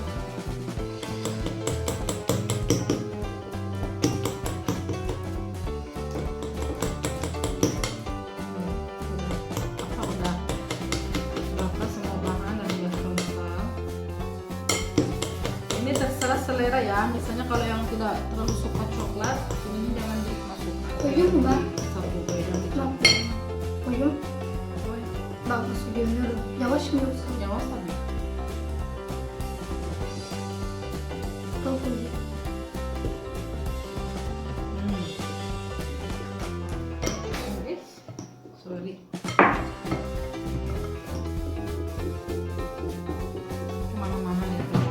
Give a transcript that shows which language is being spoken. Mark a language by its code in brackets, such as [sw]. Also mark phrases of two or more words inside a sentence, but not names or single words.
[id] Udah rata semua bahan dan udah kental. Ini terserah selera ya, misalnya kalau yang tidak terlalu suka coklat ini jangan dimasukkan. Puyung, Mbak. Satu jangan dicampur. Puyung. Bagus videonya. [tr] Yavaş mı yoksa? Yavaş tabii. [id] Bagus. Yes. Sorry. Kemana-mana ya teman.